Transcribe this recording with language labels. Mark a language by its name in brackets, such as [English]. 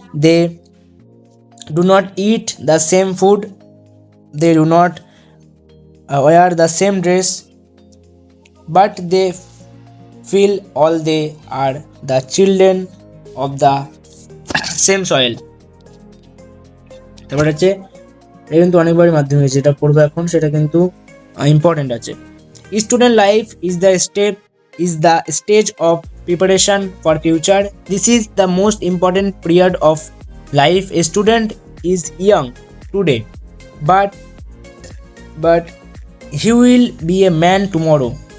[English] They do not eat the same food. They do not wear the same dress. But they feel all they are the children of the same soil. [Bangla] তারপর হচ্ছে, এটা কিন্তু অনেকবারই মাধ্যমে হয়েছে, যেটা পড়বো এখন সেটা কিন্তু ইম্পর্টেন্ট আছে। [English] Student life is the stage of preparation for future. This is the most important period of life. A student is young today, but he will be a man tomorrow.